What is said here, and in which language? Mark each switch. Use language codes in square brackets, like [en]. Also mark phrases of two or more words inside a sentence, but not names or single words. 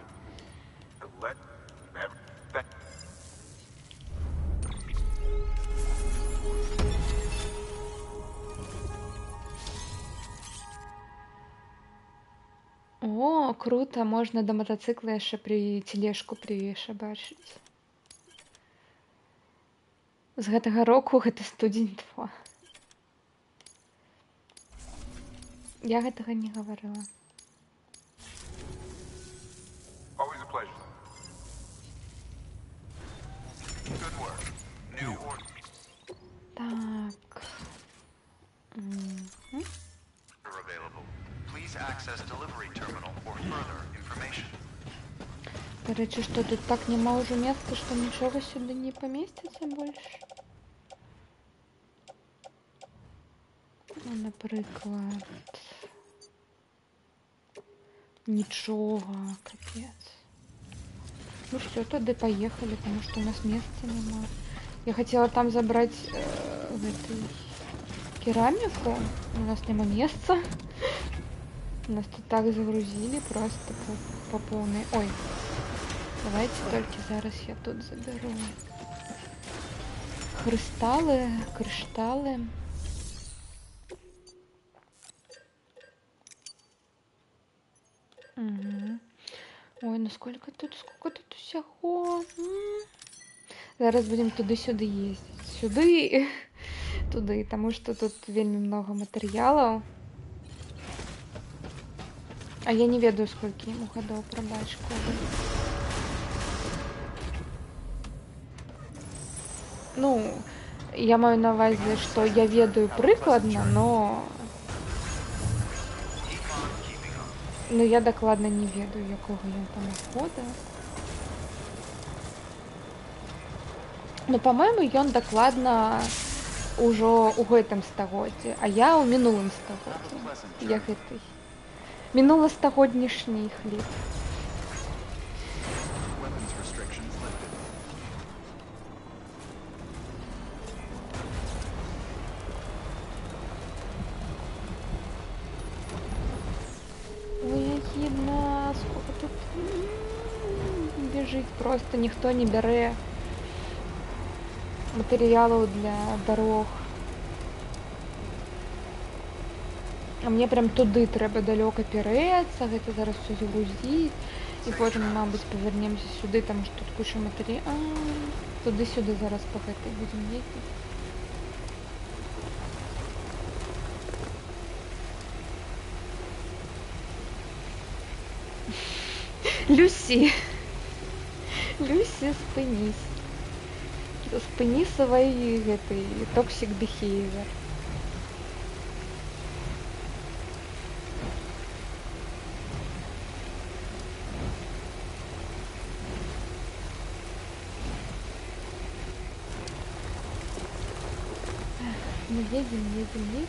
[be] О, круто, можна да матацыкла яшчэ тележку прышабачыць. З гэтага року гэта студзень 2. Я гэтага не гаварыла. [en] Always a pleasure. Good work. New order [be] Так. [en] available. Please access delivery terminal for further information. [be] Дарэчы, што тут так няма ўжо месца, што нічога сюды не памесціцца больш? Ну, напрыклад... Нічога, капец. [ru] Ну все, тогда поехали, потому что у нас места нема. Я хотела там забрать керамику, у нас нема места. Нас тут так загрузили просто по полной. Ой, давайте только зараз я тут заберу. Криштали. Угу. Ой, ну сколько тут усяго. Зараз будем туды-сюды ездить. [be] Сюды, туды, [ru] потому что тут вельмі много материалов. А я не ведаю, сколько ему годов, [be] пробач, Коля. Ну, я маю на увазі, что я ведаю прикладно, но я докладно не ведаю, якого ён там года. Ну, по-моему, ён докладно ўжо ў гэтым стагоддзі, а я ў мінулым стагоддзі. Я гэтай. Мінуластагоднішні хлеб. [en] Weapons restrictions lifted. [ru] Ой, охидно, сколько тут бежит, просто никто [be] не бярэ матэрыялаў [ru] для дорог. [be] А мне прям туды трэба далёка перэцца, гэта зараз все загрузіць, і потым, мабыць, павернемся сюды, там што тут куча матэрыялаў. Туды-сюды зараз па гэтай будзем ездзіць. Люсі, спынись. Спыні свой гэтай [en] toxic behavior. [ru] Мы едем.